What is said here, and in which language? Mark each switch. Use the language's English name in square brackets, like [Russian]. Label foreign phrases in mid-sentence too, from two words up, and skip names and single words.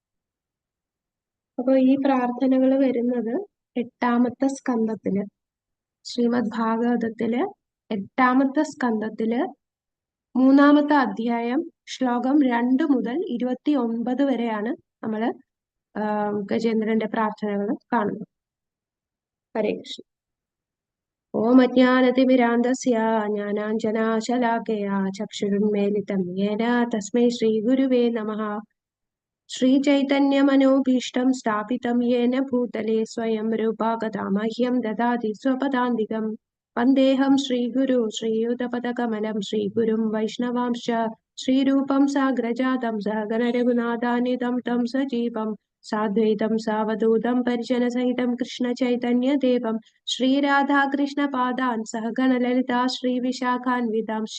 [Malayalam] അപ്പോൾ ഈ പ്രാർത്ഥനകൾ വരുന്നത് 8ാമത്തെ സ്കന്ധത്തില്, ശ്രീമദ് ഭാഗവതത്തില് 8ാമത്തെ സ്കന്ധത്തില് 3ാമത്തെ അധ്യായം ശ്ലോകം 2 മുതൽ 29 വരെയാണ് നമ്മള് ഗജേന്ദ്രന്റെ പ്രാർത്ഥനകൾ കാണുന്നത്. ഹരേ കൃഷ്ണ. [Sanskrit] ओं अज्ञानतिमिरान्तस्य ज्ञानाञ्जनाशलाकया चक्षुरुन्मीलितं येन तस्मै श्रीगुरुवे नमः. श्रीचैतन्यमनोभीष्टं स्थापितं येन भूतले स्वयं रूपा कदा मह्यं ददाति स्वपदान्तिकं। वन्देऽहं श्रीगुरु श्रीयुतपदकमलं श्रीगुरुं वैष्णवांश्च श्रीरूपं साग्रजातं सहगण रघुनाथान्वितं तं सजीवं साद्वैतं सावधूतं परिजनसहितं कृष्णचैतन्यदेवं श्रीराधाकृष्णपादान् सहगण ललिता श्रीविशाखान्वितांश्च।